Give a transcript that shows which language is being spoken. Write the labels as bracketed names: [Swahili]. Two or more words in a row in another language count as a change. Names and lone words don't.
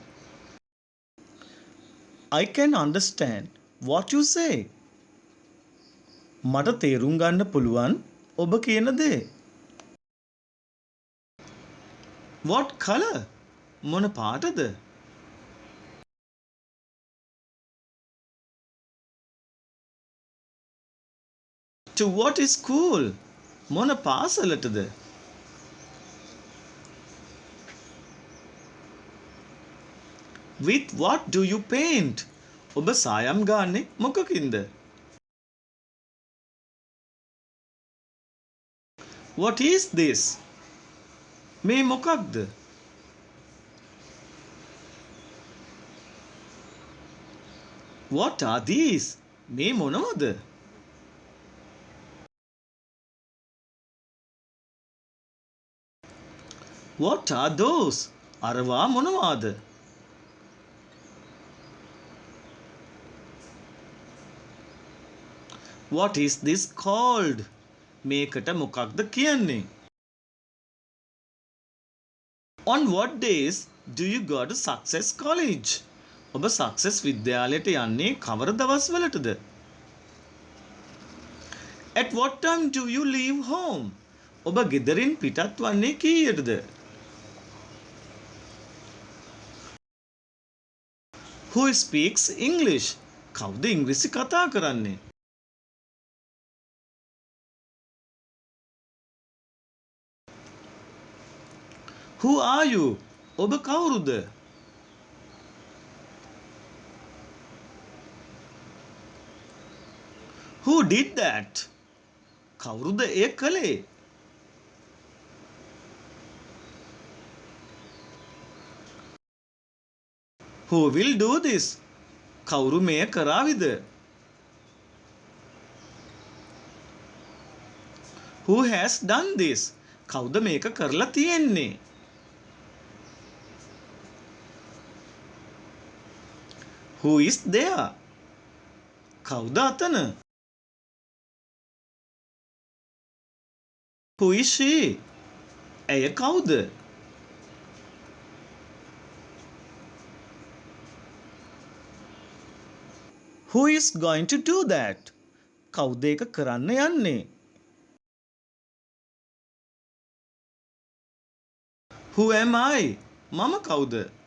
[English] I can understand what you say. [Sinhala] මට තේරුම් ගන්න පුළුවන් ඔබ කියන දේ. [English] What color? [Sinhala] මොන පාටද? [English] To what school? [Sinhala] මොන පාසලටද? [English] With what do you paint? [Sinhala] ඔබ සායම් ගාන්නේ මොකකින්ද? [English] What is this? [Sinhala] මේ මොකක්ද? [English] What are these? [Sinhala] මේ මොනවද? [English] What are those? [Sinhala] අරවා මොනවාද? [English] What is this called? [Sinhala] මේකට මොකක්ද කියන්නේ? [English] On what days do you go to Success College? [Sinhala] ඔබ Success විද්‍යාලයට යන්නේ කවර දවස්වලටද? [English] At what time do you leave home? [Sinhala] ඔබ ගෙදරින් පිටත් වන්නේ කීයටද? [English] Who speaks English? [Sinhala] කවුද ඉංග්‍රීසි කතා කරන්නේ? [English] Who are you? [Sinhala] ඔබ කවුරුද? [English] Who did that? [Sinhala] කවුරුද එය කළේ? [English] Who will do this? [Sinhala] කවුරු මෙය කරාවිද? [English] Who has done this? [Sinhala] කවුද මේක කරලා තියෙන්නේ? [English] Who is there? [Sinhala] කවුද අතන? [English] Who is she? [Sinhala] ඇය කවුද? [English] Who is going to do that? [Sinhala] කවුද ඒක කරන්න යන්නේ? [English] Who am I? [Sinhala] මම කවුද?